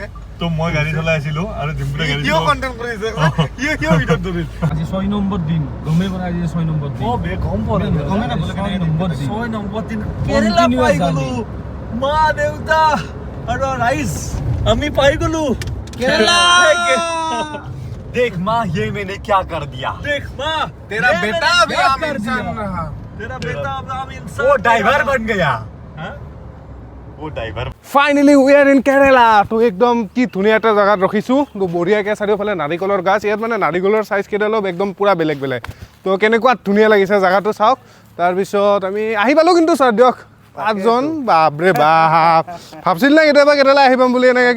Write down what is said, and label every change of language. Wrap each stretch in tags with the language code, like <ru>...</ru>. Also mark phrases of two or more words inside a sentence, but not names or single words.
<as>তো মই গাড়ী চলাই আছিলো আৰু ডিম্পুৰে গাড়ী কিয় কণ্টেণ্ট কৰিছে? কিয় ভিডিঅ'ত ধৰিল? আজি 6 নম্বৰ দিন গমেই পৰা আজি 6 নম্বৰ দিন বে গম পোৱা নাই। গমেই নাপালোঁ কেনেকৈ নম্বৰ দিন। 6 নম্বৰ দিন কেৰেলা পাই গলো। মা দেউতা আৰু ৰাইজ আমি পাই গলো কেৰেলা।</as> <hi>देख माँ ये मैंने क्या कर दिया। देख माँ तेरा बेटा भी आम इंसान रहा। तेरा बेटा अब आम इंसान। वो ड्राइवर बन गया। हाँ? वो ड्राइवर।</hi> <en>finally we are in Kerala.</en> <as>তো একদম কি ধুনীয়া এটা জেগাত ৰখিছোঁ। তো বঢ়িয়াকৈ চাৰিওফালে নাৰিকলৰ গাছ। ইয়াত মানে নাৰিকলৰ চাইজ কেইটা অলপ একদম পূৰা বেলেগ বেলেগ। তো কেনেকুৱা ধুনীয়া লাগিছে জেগাটো চাওক। তাৰপিছত আমি আহি পালোঁ কিন্তু ছাৰ দিয়ক 5জন। বাপৰে বাপ, ভাবছিল না কেতিয়াবা কেৰেলা আহি পাম বুলি এনেকৈ।</as>